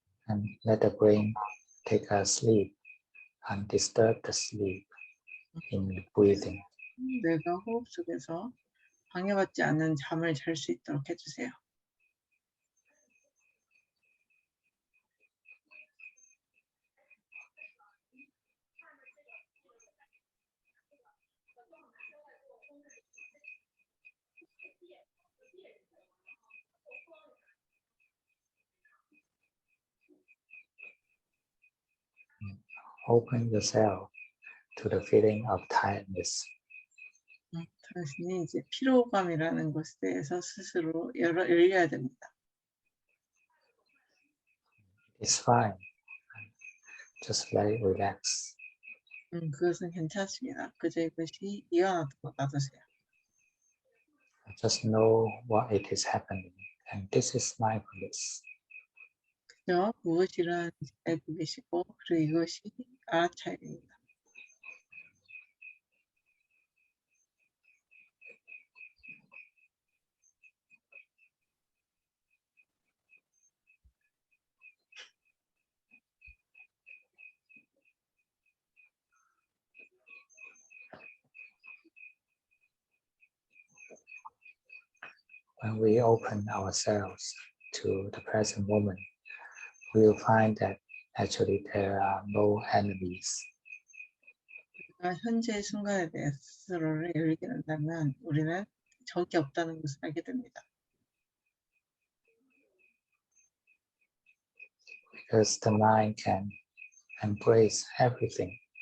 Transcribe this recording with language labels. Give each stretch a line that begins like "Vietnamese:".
English: And let the brain take a sleep and disturb the sleep in breathing.
Korean: 뇌가 호흡 속에서 방해받지 않는 잠을 잘 수 있도록 해주세요.
English: Open yourself to the feeling of tiredness.
Korean: 당신이 이제 피로감이라는 것에 대해서 스스로 열려야 됩니다.
English: It's fine. Just let it relax.
Korean: 그것은 괜찮습니다. 그저 이것이 이완하도록 놔두세요.
English: Just know what it is happening, and this is mindfulness.
Korean: 그저 무엇이 일어나는지 알고 계시고 그리고 이것이 알아차림입니다.
English: When we open ourselves to the present moment, we will find that actually there are no enemies.
Korean: 현재의 순간에 대해 스스로를 열게 된다면 우리는 적이 없다는 것을 알게 됩니다.
English: Because the mind can embrace everything.